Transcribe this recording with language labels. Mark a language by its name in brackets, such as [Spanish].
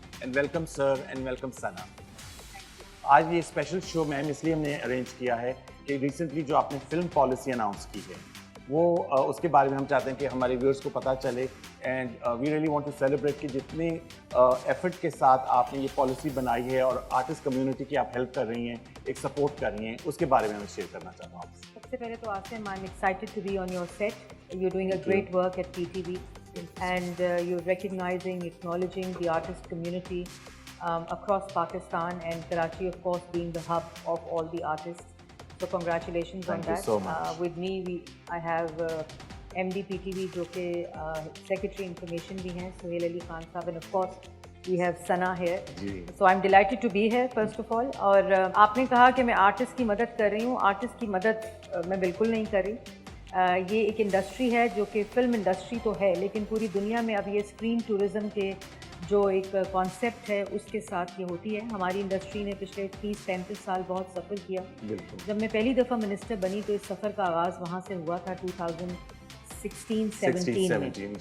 [Hindi] And welcome sir and welcome सना. आज ये special show ma'am इसलिए हमने अरेंज किया है कि रिसेंटली जो आपने फिल्म पॉलिसी अनाउंस की है वो उसके बारे में हम चाहते हैं कि हमारे व्यूअर्स को पता चले. [English] and we really want to celebrate [Hindi] कि जितने एफर्ट के साथ आपने ये पॉलिसी बनाई है और आर्टिस्ट कम्युनिटी की आप हेल्प कर रही हैं, एक सपोर्ट कर रही हैं, उसके बारे में मैं शेयर करना चाहता हूँ आपसे. सबसे पहले तो [English] Asim, I am excited to be on your set. You doing a great work at PTV and you're recognizing, acknowledging the artist community across Pakistan, and Karachi of course being the hub of all the artists. So congratulations on that. Thank you so much. With me I have MD-PTV [Hindi] जो कि [English] Secretary Information [Hindi] भी हैं [English] सुहेल अली खान साहब, and of course we have Sana here. So I'm delighted to be here first of all. [Hindi] और आपने कहा कि मैं आर्टिस्ट की मदद कर रही हूँ. आर्टिस्ट की मदद मैं बिल्कुल नहीं कर रही. ये एक इंडस्ट्री है जो कि फ़िल्म इंडस्ट्री तो है, लेकिन पूरी दुनिया में अब ये स्क्रीन टूरिज़म के जो एक कॉन्सेप्ट है उसके साथ ये होती है. हमारी इंडस्ट्री ने पिछले 30-35 साल बहुत सफ़र किया. जब मैं पहली दफ़ा मिनिस्टर बनी तो इस सफ़र का आगाज़ वहाँ से हुआ था 2016-17 में.